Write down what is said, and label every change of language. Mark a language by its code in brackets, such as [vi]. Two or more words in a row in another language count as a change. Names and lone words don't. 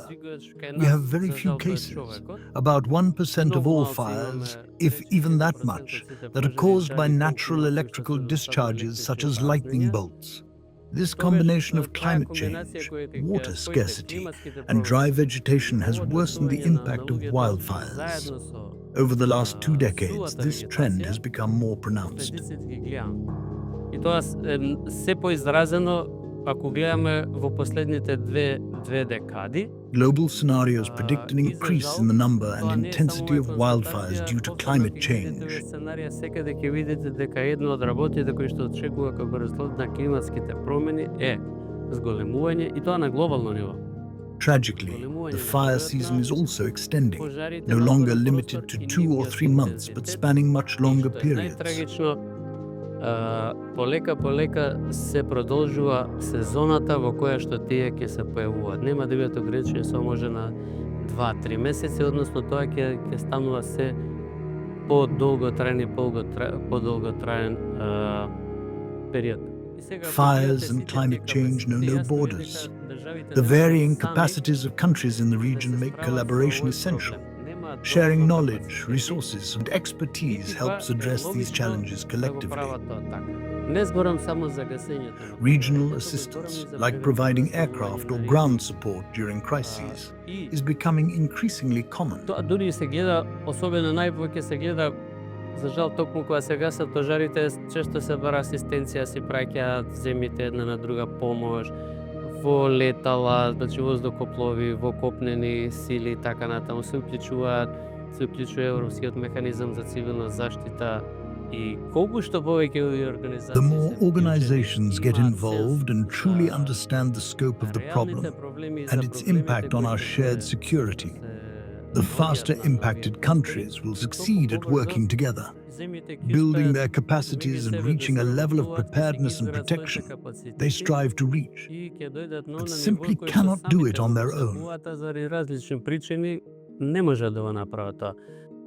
[en] We have very few cases, about 1% of all fires, if even that much, that are caused by natural electrical discharges such as lightning bolts. This combination of climate change, water scarcity, and dry vegetation has worsened the impact of wildfires. Over the last 2 decades, this trend has become more pronounced. [mk] И тоа се поизразено ако гледаме во последните две декади. [en] Global scenarios predict an increase in the number and intensity of wildfires due to climate change. [mk] Сценарија секаде ќе видите дека едно од работите кои што очекува како резултат на климатските промени е зголемување и тоа на глобално ниво. [en] Tragically, the fire season is also extending, no longer limited to 2 or 3 months, but spanning much longer periods. [mk] Најтрагично, полека се продолжува сезоната во која што тие ќе се појавуваат. Нема да бидат ограничени само може на 2-3 месеци, односно тоа ќе станува се подолготраен период. [en] Fires and climate change know no borders. The varying capacities of countries in the region make collaboration essential. Sharing knowledge, resources, and expertise helps address these challenges collectively. Regional assistance, like providing aircraft or ground support during crises, is becoming increasingly common. [mk] Дури се гледа, особено најповеќе се гледа, за жал токму кога се гасат пожарите, често се бара асистенција, се праќаат земјите една на друга помош, во летала, значи воздухоплови, во копнени сили и така натаму се уклучува Европскиот механизам за цивилна заштита и колку што повеќе организации. [en] The more organizations get involved and truly understand the scope of the problem and its impact on our shared security, the faster impacted countries will succeed at working together, building their capacities and reaching a level of preparedness and protection they strive to reach, but simply cannot do it on their own. [mk] Не може да го направат тоа.